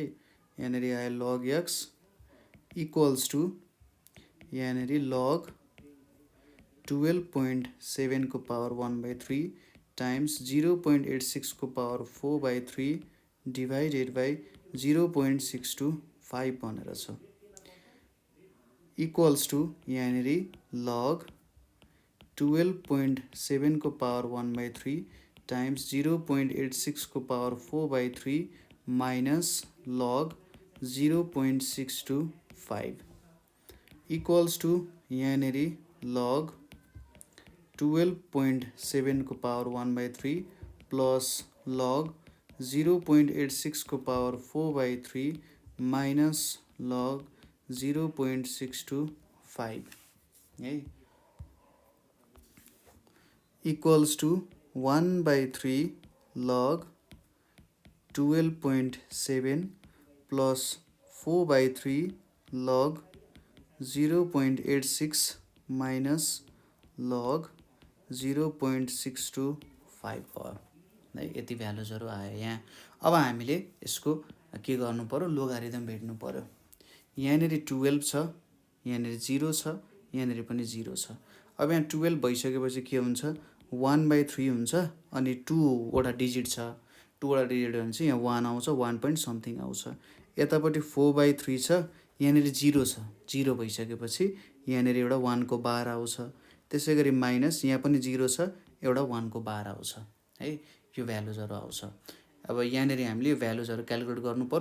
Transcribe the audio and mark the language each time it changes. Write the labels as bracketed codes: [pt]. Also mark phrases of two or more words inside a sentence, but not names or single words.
[ne] यहाँनिर आयो [en] log x equals to [ne] यहाँनिर लग 12.7 को पावर 1/3 टाइम्स 0.86 को पावर 4/3 [en] divided by [ne] 0.625 भनेर छ। [en] equals to [ne] यहाँनिर लग 12.7 को पावर 1/3 टाइम्स 0.86 को पावर 4/3 [en] minus log [ne] 0.625 [en] equals to [ne] यहाँनिर लग 12.7 को पावर 1/3 [en] plus log [ne] 0.86 को पावर 4/3 [en] minus log [ne] 0.625 है [en] equals to 1/3 log 12.7 plus 4/3 log 0.86 minus log 0.625 [ne] भयो है। यति भ्यालुजहरू आयो यहाँ। अब हामीले यसको के गर्नु पर्यो, लोगारिदम भेट्नु पर्यो। यहाँनिर 12 छ, यहाँनिर 0 छ, यहाँनिर पनि 0 छ। अब यहाँ 12 भइसकेपछि के हुन्छ 1/3 हुन्छ अनि 2 वटा डिजिट छ, 2 वटा डिजिट भने चाहिँ यहाँ 1 आउँछ, [en] 1 point something [ne] आउँछ। यतापट्टि 4/3 छ, यहाँनिर 0 छ, 0 भइसकेपछि यहाँनिर एउटा 1 को बार आउँछ। त्यसै गरी माइनस यहाँ पनि 0 छ, एउटा 1 को बार आउँछ है। यो भ्यालुजहरू आउँछ। अब यहाँनिर हामीले यो भ्यालुजहरू क्यालकुलेट गर्नु पर्यो।